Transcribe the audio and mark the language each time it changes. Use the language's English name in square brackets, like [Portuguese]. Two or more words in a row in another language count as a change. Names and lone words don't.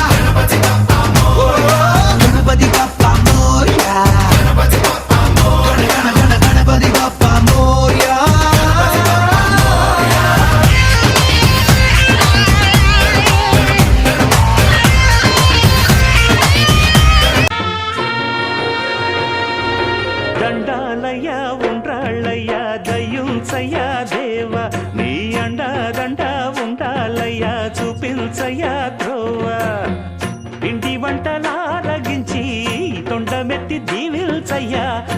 [Marathi] गणपति बप्पा मोरया गण गण गण गणपति बप्पा मोरया [Telugu] దండాలయ్యా ఉండ్రాళ్ళయ్యా దయ్యుంచయ్యా దేవ నీ అండా దండ ఉండాలయ్యా చూపించయ్యా ధ్రువ ఇంటి వంటలారగించి తొండమెత్తి దీవిల్చయ్యా